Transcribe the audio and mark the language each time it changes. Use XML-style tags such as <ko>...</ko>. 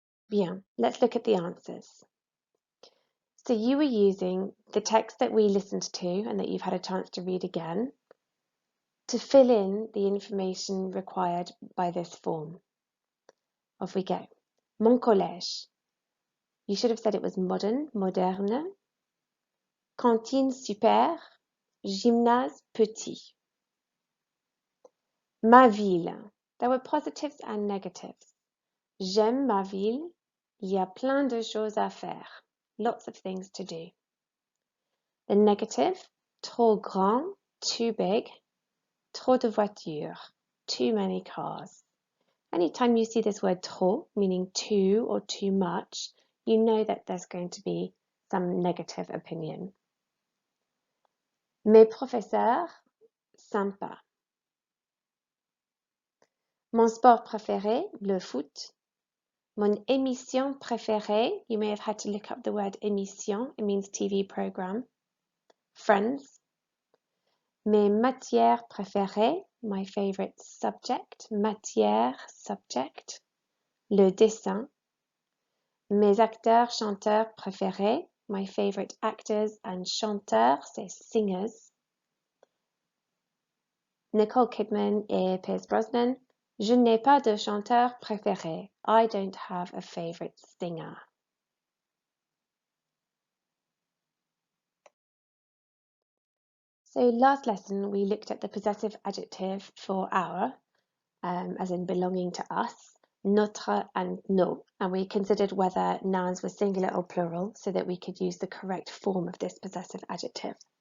<en>Bien, let's look at the answers. So you were using the text that we listened to and that you've had a chance to read again to fill in the information required by this form. Off we go.</en> <fr>Mon collège.</fr> <en>You should have said it was modern, moderne.</en> <fr>Cantine super. Gymnase petit. Ma ville.</fr> <en>There were positives and negatives.</en> <fr>J'aime ma ville. Il y a plein de choses à faire.</fr> <en>Lots of things to do. The negative,</en> <fr>trop grand,</fr> <en>too big.</en> <fr>Trop de voitures,</fr> <en>too many cars. Anytime you see this word trop, meaning too or too much, you know that there's going to be some negative opinion.</en> <fr>Mes professeurs, sympa. Mon sport préféré, le foot. Mon émission préférée,</fr> <en>you may have had to look up the word émission, it means TV program.</en> <fr>Friends. Mes matières préférées,</fr> <en>my favorite subject,</en> <fr>matière, subject. Le dessin. Mes acteurs, chanteurs préférés,</fr> <en>my favorite actors and chanteurs,</en> <fr>c'est</fr> <en>singers.</en> <fr>Nicole Kidman et Pierce Brosnan. Je n'ai pas de chanteur préféré.</fr> <en>I don't have a favorite singer. So last lesson we looked at the possessive adjective for our, as in belonging to us, notre and nos, and we considered whether nouns were singular or plural so that we could use the correct form of this possessive adjective.</en>